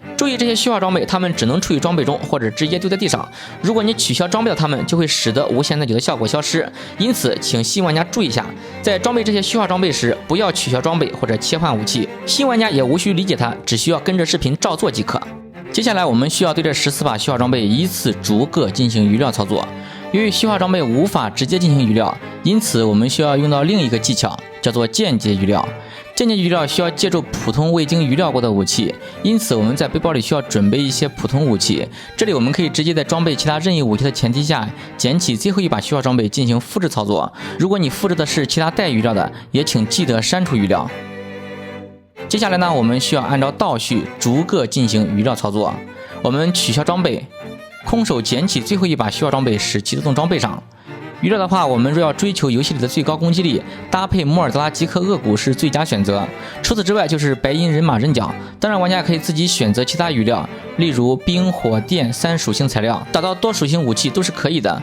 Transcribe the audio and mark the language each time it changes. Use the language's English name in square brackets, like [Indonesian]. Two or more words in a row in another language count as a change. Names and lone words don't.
[Chinese] 注意，這些虛化装備它們只能處於裝備中，或者直接丟在地上。如果你取消装備了它們，就会使得无限耐久的效果消失。因此，請新玩家注意一下，在装備這些虛化裝備時，不要取消装備或者切換武器。新玩家也無需理解它，只需要跟着視頻照做即可。接下來我們需要对这14把虛化装備依次逐個進行魚料操作。由於虛化裝備無法直接進行魚料，因此我們需要用到另一個技巧，叫做間接魚料。間接魚料需要借助普通未經魚料過的武器，因此我們在背包裡需要準備一些普通武器。這裡我們可以直接在裝備其他任意武器的前提下，撿起最後一把虛化裝備進行複製操作。如果你複製的是其他帶魚料的，也請記得刪除魚料。接下来呢，我们需要按照倒序逐个进行余料操作。我们取消装备，空手捡起最后一把需要装备，使其自动装备上。余料的话，我们若要追求游戏里的最高攻击力，搭配莫尔德拉吉克恶骨是最佳选擇。除此之外，就是白银人马刃甲。当然，玩家可以自己选擇其他余料，例如冰、火、电3属性材料，打造多属性武器都是可以的。